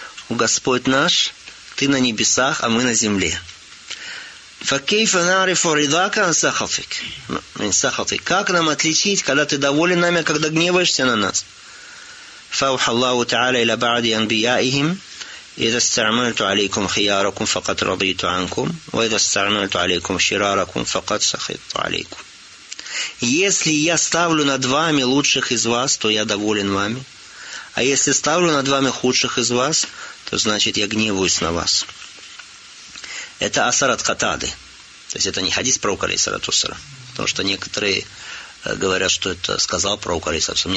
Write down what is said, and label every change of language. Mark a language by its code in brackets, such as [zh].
[ru] «Господь наш, ты на небесах, а мы на земле». «Факейфа нарифу ридака ансахатик». «Как нам отличить, когда ты доволен нами, когда гневаешься на нас?» «Фауха Аллаху Та'аля иля ба'ди анбияихим». [ar] إذا استعملت عليكم خياركم فقد رضيت عنكم وإذا استعملت عليكم شراركم فقد سخطت عليكم. [ru] Если я ставлю над вами лучших из вас, то я доволен вами. А если ставлю над вами худших из вас, то значит я гневаюсь на вас. Это асар от Катады. То есть это не хадис пророка алейхиссалату ассалям. Потому что некоторые говорят, что это сказал пророк алейхиссалату ассалям.